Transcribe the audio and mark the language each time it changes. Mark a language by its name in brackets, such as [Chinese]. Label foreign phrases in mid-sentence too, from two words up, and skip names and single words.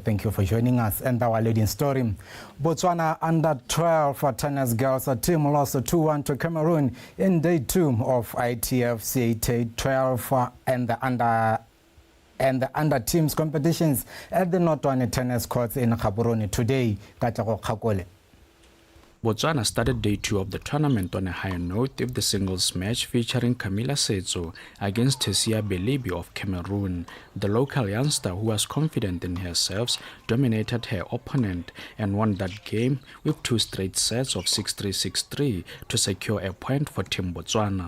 [English] Thank you for joining us. And our leading story: Botswana under-12 tennis girls team lost 2-1 to Cameroon in day 2 of ITF CAT 12 and the under teams competitions at the Notwane tennis courts in Gaborone today. Katako Kakole. Botswana started day 2 of the tournament on a high note with the singles match featuring Camila Setso against Tessia Belibi of Cameroon. The local youngster, who was confident in her serves, dominated her opponent and won that game with 2 straight sets of 6-3, 6-3 to secure a point for Team Botswana.